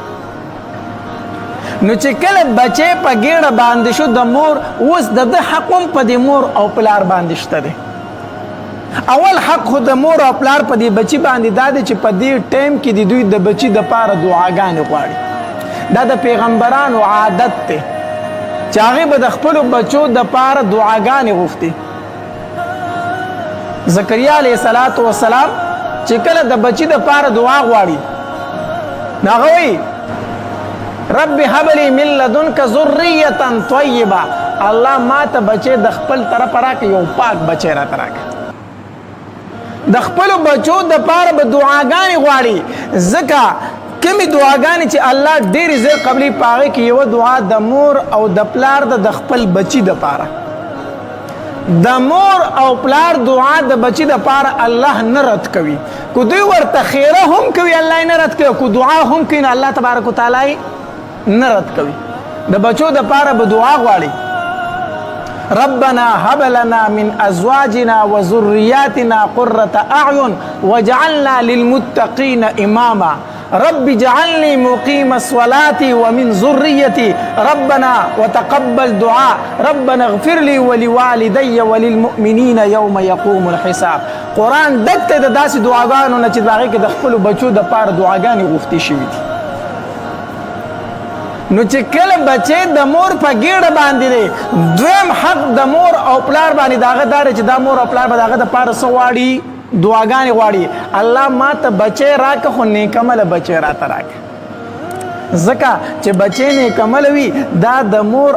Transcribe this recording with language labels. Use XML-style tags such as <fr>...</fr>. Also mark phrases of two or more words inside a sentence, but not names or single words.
<ps>نو چې کله بچی په ګېډه باندې شو د مور اوس د ده حق هم په دې مور او پلار باندې شته دی اول حق خو د مور او پلار په دې بچی باندې دا دی چې په دې ټایم کې د دوی د بچی دپاره دعاګانې غواړي دا د پیغمبرانو عادت دی چې هغې به د خپلو بچو دپاره دعاګانې غوښتې زکریا علیه السلام چې کله د بچی دپاره دعا غواړي نو هغه وایي</ps> <ar>رب هب لي من لدنك ذريه طيبه</ar> <ps>الله ما ته بچی د خپل طرفه راکړه یو پاک بچی راته راکړه د خپلو بچو دپاره به دعاګانې غواړي ځکه کمی دعاګانې چې الله ډېرې زر قبلي په هغې کې یوه دعا د مور او د پلار د خپل بچي دپاره د مور او پلار دعا د بچي دپاره الله نه رد کوي که دوی ورته خیره هم کوي الله یې نه رد کوي که دعا هم کوي نو الله تبارک وتعالی یې نه رد کوي د بچو دپاره به دعا غواړي</ps> <ar>ربنا هب لنا من ازواجنا وذرياتنا قرة اعين واجعلنا للمتقين اماما رب اجعلني مقيم الصلاة ومن ذريتي ربنا وتقبل دعاء ربنا اغفر لي ولوالدي وللمؤمنين يوم يقوم الحساب</ar> <ps>قرآن دکته د داسې دعاګانو نه چې د هغې کې د خپلو بچو دپاره دعاګانې غوښتې شوي دي نو چې کله بچی د مور په ګېډه باندې دی دویم حق د مور او پلار باندې د هغه دا دی چې دا مور او پلار به د هغه دپاره څه غواړي دعاګانې غواړي الله ما ته بچی راکړه خو نیکمله بچی راته راکړه ځکه چې بچی نیکمله وي دا د مور</ps>